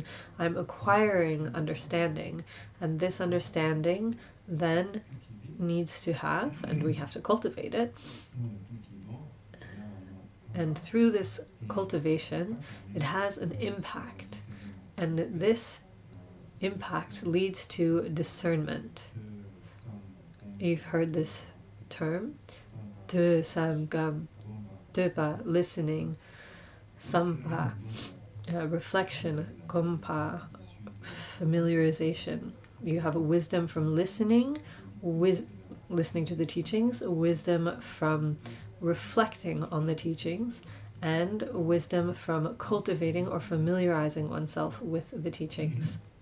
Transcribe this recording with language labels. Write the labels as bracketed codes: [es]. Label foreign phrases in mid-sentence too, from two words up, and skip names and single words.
[en] I'm acquiring understanding, and this understanding then needs to have, and we have to cultivate it. And through this cultivation, it has an impact, and this impact leads to discernment. You've heard this term, [bo] de samgam, Döpa, [en] listening, sampa, reflection, gompa, familiarization. You have a wisdom from listening, listening to the teachings, wisdom from reflecting on the teachings, and wisdom from cultivating or familiarizing oneself with the teachings.